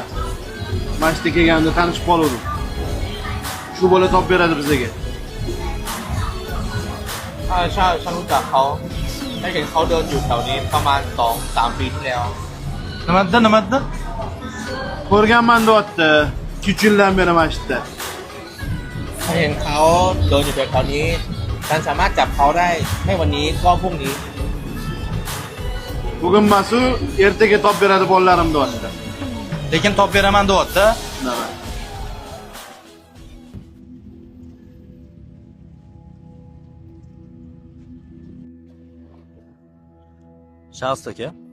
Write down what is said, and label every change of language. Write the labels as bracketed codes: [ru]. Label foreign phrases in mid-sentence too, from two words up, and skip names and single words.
[uz] Mashta kelganda tanishib qoldim. Shu bola topib beradi bizga. [th] ฉันรู้จักเขาได้เห็นเขาเดินอยู่แถวนี้ประมาณ 2-3 ปีที่แล้ว [uz] Nima? Ko'rganman deyapti. 3 yildan beri mana shu yerda. [th] ถ้าเห็นเขาเดินอยู่แถวๆนี้ฉันสามารถจับเขาได้ไม่วันนี้ก็พรุ่งนี้ [uz] Bugun masu ertaga topib beradi bolalarim deyapti. Lekin topib beraman deyapti. Nima? Shaxs aka.